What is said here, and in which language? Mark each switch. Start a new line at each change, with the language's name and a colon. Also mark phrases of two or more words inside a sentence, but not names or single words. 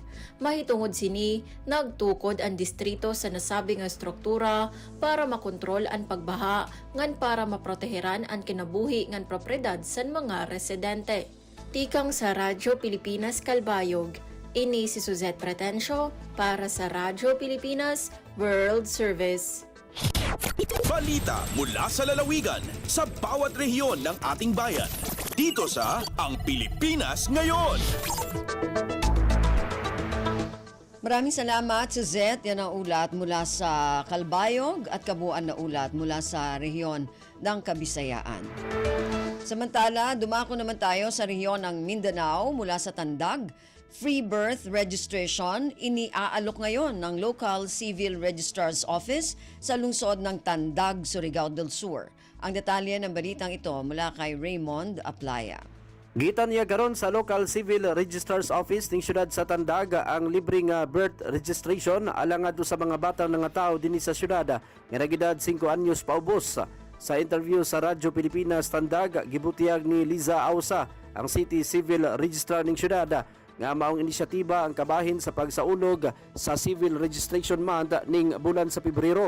Waray: Mahitungod sini nagtukod ang distrito sa nasabi nga struktura para makontrol ang pagbaha ngan para maproteheran ang kinabuhi ngan propriedad sa mga residente. Tikang sa Radyo Pilipinas Calbayog, ini si Suzette Pretencio para sa Radyo Pilipinas World Service.
Filipino: Balita mula sa lalawigan sa bawat rehiyon ng ating bayan. Dito sa Ang Pilipinas Ngayon. Maraming salamat, Suzette. Yan ang ulat mula sa Calbayog at kabuuan na ulat mula sa rehiyon ng Kabisayaan. Samantala, dumako naman tayo sa rehiyon ng Mindanao mula sa Tandag.
English: Free birth registration
Filipino: iniaalok ngayon ng Local Civil Registrar's Office sa lungsod ng Tandag, Surigao del Sur. Ang detalye ng balitang ito mula kay Raymond Aplaya.
Cebuano: Gitan niya garon sa Local Civil Registrar's Office ng syudad sa Tandag ang libreng
English: birth registration
Cebuano: alang adto sa mga batang nga tao dinhi sa syudad nga nagedad 5 anyos paubos. Sa interview sa Radyo Pilipinas Tandag, gibutiyag ni Liza Ausa, ang City Civil Registrar ng syudad, nga maong inisyatiba ang kabahin sa pagsaulog sa Civil Registration Month ning bulan sa Pebrero.